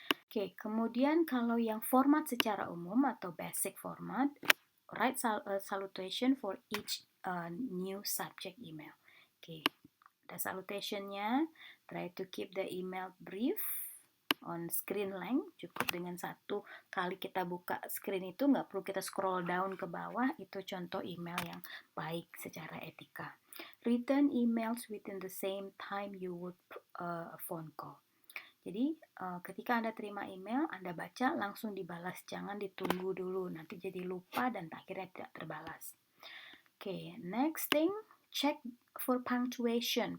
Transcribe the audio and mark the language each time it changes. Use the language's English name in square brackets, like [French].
[Indonesian] Oke, kemudian kalau yang format secara umum atau basic format, [English] write a salutation for each new subject email. [Indonesian] Oke, ada salutationnya. [English] Try to keep the email brief on screen length. [Indonesian] Cukup dengan satu kali kita buka screen itu, nggak perlu kita scroll down ke bawah. Itu contoh email yang baik secara etika. [English] Return emails within the same time you would a phone call. [Indonesian] Jadi ketika Anda terima email, Anda baca langsung dibalas, jangan ditunggu dulu, nanti jadi lupa dan akhirnya tidak terbalas. [English] Oke, next thing, check for punctuation.